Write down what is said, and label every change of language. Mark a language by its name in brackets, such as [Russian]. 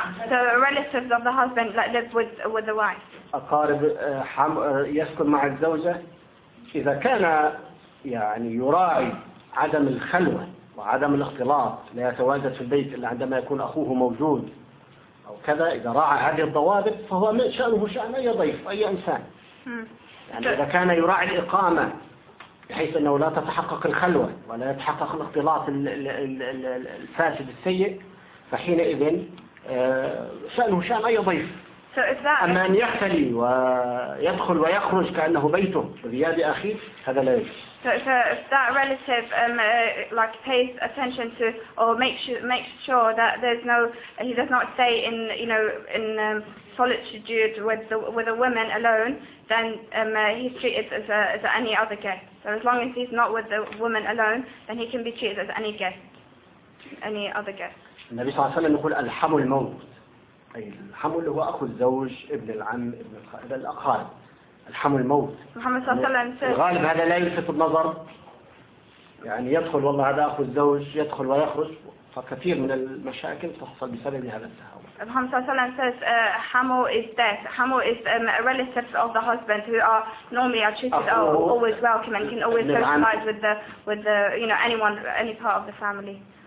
[English] So relatives of the husband that live with the wife. [Arabic] أقارب حم يسكن مع الزوجة إذا كان يعني يراعي عدم الخلوة وعدم الاختلاط لا يتواجد في البيت إلا عندما يكون أخوه موجود أو كذا إذا راعى هذه الضوابط فهو من شأنه شأن أي ضيف أي إنسان. يعني إذا كان يراعي الإقامة بحيث أنه لا تتحقق الخلوة ولا يتحقق الاختلاط الفاسد السيء فحينئذ سأله شأن أي ضيف. [English] So if that [Arabic] أما أن يختلي ويدخل ويخرج كأنه بيته بغياب أخيه هذا لا يجوز. [English] So if that relative like pays attention to or makes sure that there's no he does not stay in you know in solitude with a woman alone, then he's treated as any other guest. So as long as he's not with the woman alone, then he can be treated as any other guest. [Arabic] النبي صلى الله عليه وسلم يقول الحم الموت أي الحم اللي هو أخو الزوج ابن العم ابن الأقارب الحم الموت. محمد صلى الله عليه وسلم الغالب هذا لا يلفت النظر يعني يدخل والله هذا أخو الزوج يدخل ويخرج فكثير من المشاكل تحصل بسبب هذا التهاون. [English] Muhammad sallallahu alaihi wasallam says hamu is death. Hamu is relatives of the husband who are normally are treated always welcome and can always socialize with the you know anyone any part of the family.